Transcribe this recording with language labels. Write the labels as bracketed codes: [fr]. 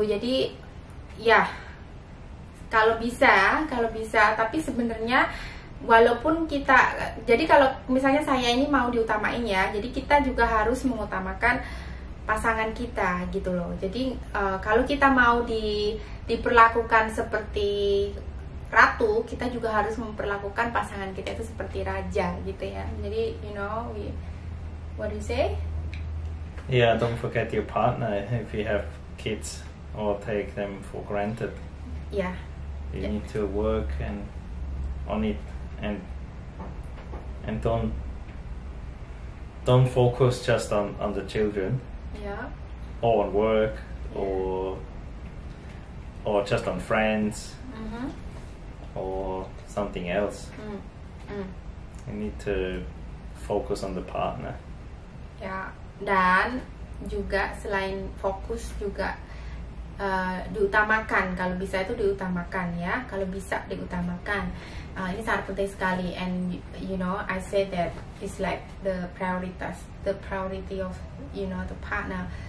[id] Jadi ya kalau bisa, tapi sebenarnya walaupun kita, jadi kalau misalnya saya ini mau diutamain ya, jadi kita juga harus mengutamakan pasangan kita gitu loh. Jadi kalau kita mau diperlakukan seperti ratu, kita juga harus memperlakukan pasangan kita itu seperti raja gitu ya. Jadi [en] what do you say? Yeah, don't forget your partner if you have kids or take them for granted. Yeah. You need to work on it and don't focus just on the children. Yeah. Or on work or just on friends. Or something else. You need to focus on the partner. [id] Ya, dan juga selain fokus juga diutamakan, kalau bisa itu diutamakan ya, kalau bisa diutamakan. Ini sangat penting sekali, [en] and I say that it's like the priority of the partner.